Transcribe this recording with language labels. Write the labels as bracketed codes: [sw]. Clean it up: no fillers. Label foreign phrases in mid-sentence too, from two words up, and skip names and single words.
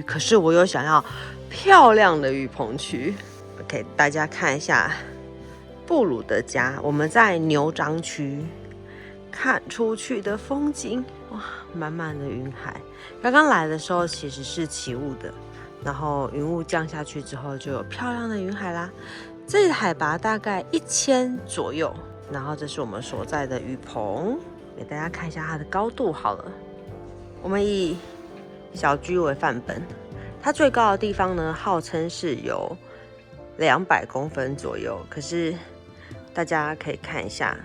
[zh] 可是我又想要漂亮的雨棚區。OK， 大家看一下布魯的家，我們在牛樟區。看出去的風景，哇，滿滿的雲海。剛剛來的時候其實是起霧的，然後雲霧降下去之後就有漂亮的雲海啦。這裡海拔大概1000左右，然後這是我們所在的雨棚，給大家看一下它的高度好了。我們以小居為範本，它最高的地方呢，號稱是有200公分左右，可是大家可以看一下。